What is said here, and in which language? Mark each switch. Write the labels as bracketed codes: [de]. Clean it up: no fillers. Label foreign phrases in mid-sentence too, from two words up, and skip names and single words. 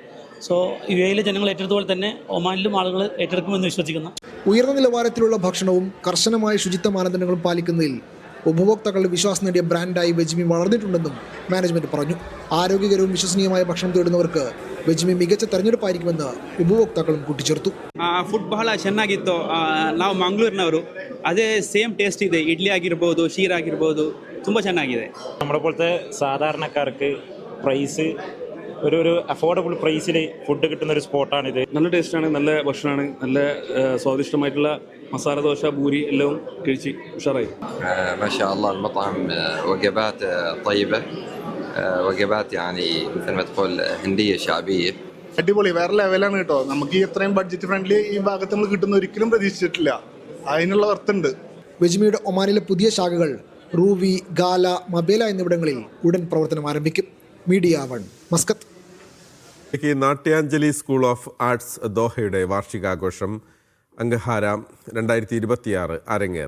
[ml] സോ UAE-ലെ ജനങ്ങൾ ഏറ്റെടുത്തതുപോലെ തന്നെ ഒമാനിലും ആളുകൾ ഏറ്റെടുക്കുമെന്ന് വിശ്വസിക്കുന്നു. ഉയർന്ന നിലവാരത്തിലുള്ള ഭക്ഷണവും കർശനമായ ശുചിത്വ മാനദണ്ഡങ്ങളും പാലിക്കുന്നതിൽ ഉപഭോക്താക്കളുടെ വിശ്വാസം നേടിയ ബ്രാൻഡായി വെജ്മി വളർന്നിട്ടുണ്ടെന്നും മാനേജ്മെന്റ് പറഞ്ഞു. ആരോഗ്യകരവും വിശ്വസനീയമായ ഭക്ഷണം തേടുന്നവർക്ക് വെജ്മി മികച്ച തെരഞ്ഞെടുപ്പായിരിക്കുമെന്ന് ഉപഭോക്താക്കളും കൂട്ടിച്ചേർത്തു. [kn] ಫುಡ್ ಬಹಳ ಚೆನ್ನಾಗಿತ್ತು. ನಾವು ಮಂಗಳೂರಿನವರು, ಅದೇ [en] same taste [kn] ಇದೆ. ಇಡ್ಲಿ ಆಗಿರ್ಬೋದು, ಶೀರ್ ಆಗಿರ್ಬೋದು, ತುಂಬ ಚೆನ್ನಾಗಿದೆ. [ml] നമ്മളെ പോലത്തെ സാധാരണക്കാർക്ക് പ്രൈസ് ഒരു [en] affordable priceil food [ml] കിട്ടുന്ന ഒരു സ്പോട്ടാണിത്. നല്ല ടേസ്റ്റാണ്, നല്ല ഭക്ഷണമാണ്, നല്ല സ്വാദിഷ്ടമായിട്ടുള്ള മസാല ദോശ, പൂരി എല്ലാം കഴിച്ച് ഉഷാറായി. [ar] ما شاء الله المطعم وجبات طيبة, وجبات يعني مثل ما تقول هندية شعبية. [ml] അടിപൊളി, വേറെ ലെവലാണ് കേട്ടോ. നമുക്ക് ഈ എത്രയും [en] budget friendly [ml] ഈ ഭാഗത്ത് നമ്മൾ കിട്ടുന്ന ഒരിക്കലും പ്രതീക്ഷിച്ചിട്ടില്ല. അതിനുള്ള വർത്തുണ്ട്. വെജ്മിയുടെ ഒമാനിലെ പുതിയ ശാഖകൾ റൂവി, ഗാല, മബേല എന്നിവിടങ്ങളിൽ ഉടൻ പ്രവർത്തനം ആരംഭിക്കും. മീഡിയ 1 മസ്കത്ത്. നാട്യാഞ്ജലി സ്കൂൾ ഓഫ് ആർട്സ് ദോഹയുടെ വാർഷികാഘോഷം അംഗഹാര 2026 അരങ്ങേറി.